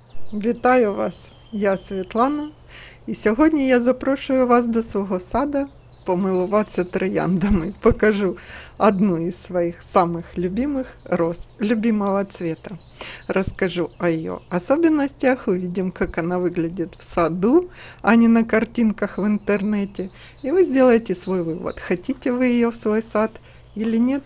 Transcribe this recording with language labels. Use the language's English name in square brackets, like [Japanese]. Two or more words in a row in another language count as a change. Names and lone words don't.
[Ukrainian] Вітаю вас! Я Світлана, і сьогодні я запрошую вас до свого сада помилуватися трояндами. [Russian] Покажу одну из своих самых любимых роз, любимого цвета. Расскажу о ее особенностях, увидим, как она выглядит в саду, а не на картинках в интернете. И вы сделаете свой вывод, хотите вы ее в свой сад или нет.